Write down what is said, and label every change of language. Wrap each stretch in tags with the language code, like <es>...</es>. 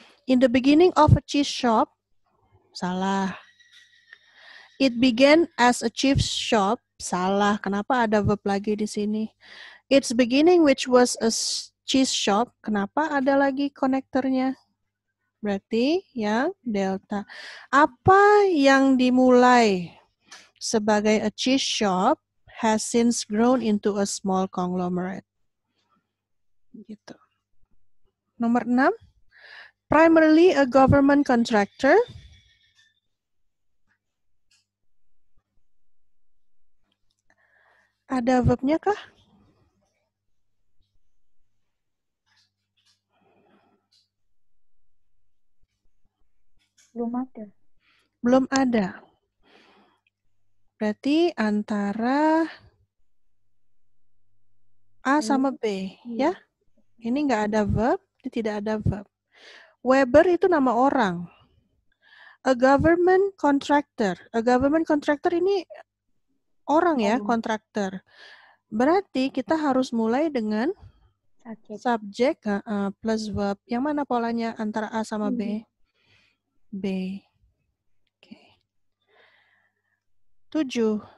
<en>In the beginning of a cheese shop.</en> <id>Salah.</id> <en>It began as a cheese shop.</en> <id>Salah. Kenapa ada verb lagi di sini?</id> <en>Its beginning which was a cheese shop.</en> <id>Kenapa ada lagi konektornya? Berarti yang delta. Apa yang dimulai sebagai a cheese shop</id> <en>has since grown into a small conglomerate.</en> <id>Gitu. Nomor 6.</id> <en>Primarily a government contractor.</en> <id>Ada verbnya kah? Belum ada. Belum ada. Berarti antara A sama B, ya? Ini nggak ada verb, ini tidak ada verb. Weber itu nama orang.</id> <en>A government contractor.</en> <id>A government contractor ini orang ya, kontraktor. Berarti kita harus mulai dengan subjek plus verb. Yang mana polanya antara A sama B? B. Oke. 7.</id>